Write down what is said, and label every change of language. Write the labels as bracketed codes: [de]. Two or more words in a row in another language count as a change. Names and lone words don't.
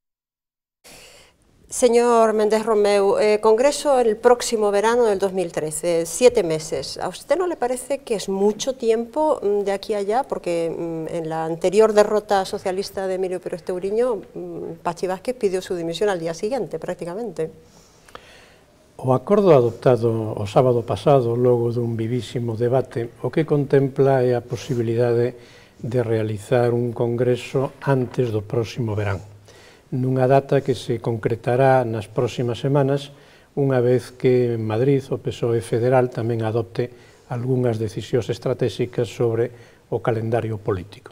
[es] Señor Méndez Romeu, Congreso el próximo verano del 2013, 7 meses. ¿A usted no le parece que es mucho tiempo de aquí a allá? Porque en la anterior derrota socialista de Emilio Pérez Teuriño, Pachi Vázquez pidió su dimisión al día siguiente, prácticamente. [gl] O acordo adoptado o sábado pasado, logo dun vivísimo debate, o que contempla é a posibilidade de realizar un congreso antes do próximo verán, nunha data que se concretará nas próximas semanas, unha vez que en Madrid o PSOE federal tamén adopte algunhas decisións estratégicas sobre o calendario político.